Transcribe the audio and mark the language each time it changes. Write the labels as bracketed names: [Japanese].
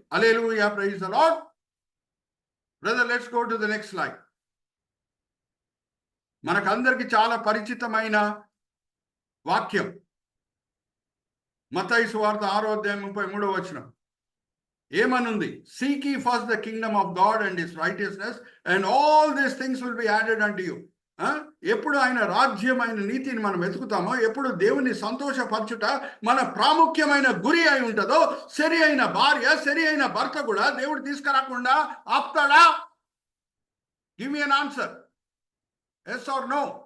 [English] Hallelujah, praise the Lord. Brother, let's go to the next slide. [Telugu] మనకందరికి చాలా పరిచితమైన వాక్యం మత్తయి సువార్త 6:33 ఏమనుంది? [English] Seek ye first the kingdom of God and his righteousness and all these things will be added unto you. [Telugu] ఎప్పుడు ఆయన రాజ్యం, ఆయన నీతిని మనం వెతుకుతామో, ఎప్పుడు దేవుని సంతోషపరచుట మన ప్రాముఖ్యమైన గురి అయి ఉంటుందో, సరి అయిన భార్య, సరి అయిన భర్త కూడా దేవుడు తీసుకురాకుండా ఆపుతాడా? [English] Give me an answer, yes or no?